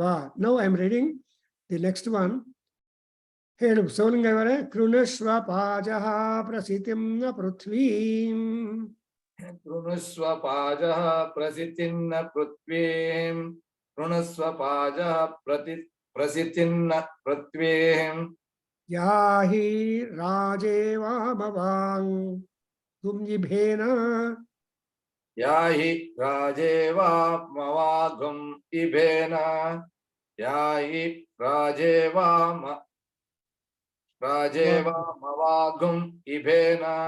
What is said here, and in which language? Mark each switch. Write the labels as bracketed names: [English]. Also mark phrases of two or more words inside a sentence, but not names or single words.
[English] now I am reading the next one. [Kannada] ಹೇಳು ಸೋಲಿಂಗ ಅವರೇ. [Sanskrit] ಕೃಣಸ್ವ ಪಾಜಃ ಪ್ರಸಿತಿಂ ನ ಪೃಥ್ವೀಂ. ಕೃಣಸ್ವ ಪಾಜಃ ಪ್ರಸಿತಿಂ ನ ಪೃಥ್ವೀಂ. ಕೃಣಸ್ವ ಪಾಜಃ ಪ್ರಸಿತಿಂ ನ ಪೃಥ್ವೀಂ. ಯಾಹಿ ರಾಜೇವಾಮವಾಂ ಗುಂಜಿಭೇನ. ಯಾಹಿ ರಾಜೇವಾಮವಾಗುಂ ಇಭೇನ. ಯಾಹಿ ರಾಜೇವಾಮವಾಗುಂ ಇಭೇನ.